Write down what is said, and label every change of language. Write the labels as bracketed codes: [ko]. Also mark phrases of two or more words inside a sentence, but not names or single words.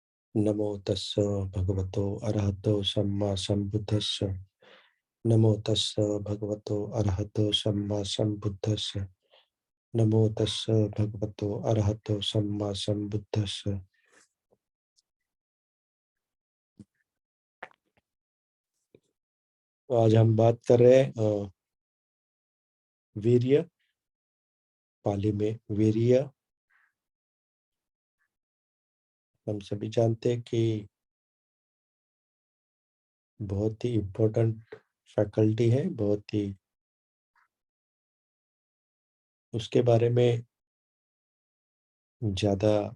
[pi] नमो तस्स भगवतो अरहतो सम्मा सम्बुद्धस्स। नमो तस्स भगवतो अरहतो सम्मा सम्बुद्धस्स। नमो तस्स भगवतो अरहतो सम्मा सम्बुद्धस्स। [hi] आज हम बात कर रहे हैं वीर्य, पाली में वीर्य। हम सभी जानते हैं कि बहुत ही [en] important faculty [hi] है, बहुत ही उसके बारे में ज़्यादा